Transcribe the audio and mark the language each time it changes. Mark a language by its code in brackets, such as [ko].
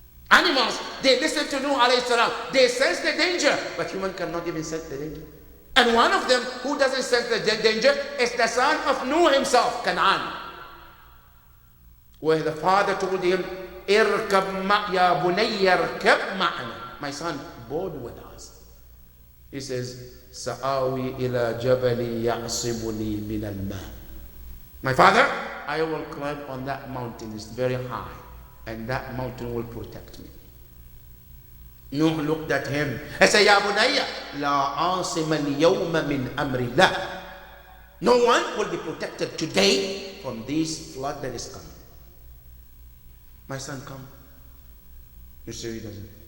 [en] Animals, they listen to Nuh alayhi salam. They sense the danger, but human cannot even sense the danger. And one of them who doesn't sense the danger is the son of Nuh himself, Canaan. Where the father told him, [ar] اركب يا بني اركب معنا. [en] My son, board with us. He says, [ar] سآوي إلى جبل يعصمني من الماء. [en] My father, I will climb on that mountain. It's very high, and that mountain will protect me. Nuh looked at him and said, [ar] Ya bunayya, la asima al-yawma min amrillah. [en] No one will be protected today from this flood that is coming. My son, come. You say he doesn't.